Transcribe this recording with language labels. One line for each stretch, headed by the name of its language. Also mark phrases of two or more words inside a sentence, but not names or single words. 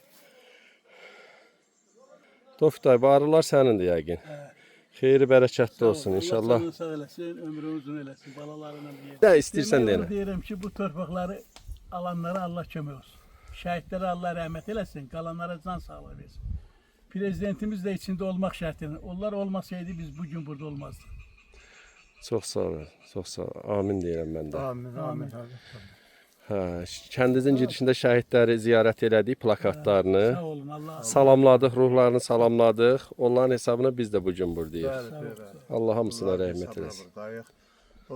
Azerbaijani: Tofiq dayı, barılar sənindir yəqin. Xeyri bərəkətli olsun inşallah. Allah sağ eləsin, ömrü uzun eləsin, balalarına bir yer. Nə istəyirsən deyən. Deyirəm ki, bu torpaqları alanlara Allah kömək olsun. Şəhidlərə Allah rəhmət eləsin, qalanlara can sağlığı versin.
Turkish: Prezidentimiz de içinde olmak şartıyla. Onlar olmasaydı biz bugün burada olmazdık.
Azerbaijani: Çox sağ ol, çox sağ ol. Amin deyirəm mən də. Amin. Hə, kəndinizin girişində şəhidləri ziyarət elədik, plakatlarını. Sağ olun, Allah. Salamladıq, ruhlarını salamladıq. Onların hesabına biz də bugün buradayıq. Allah hamısına rəhmət eləsin.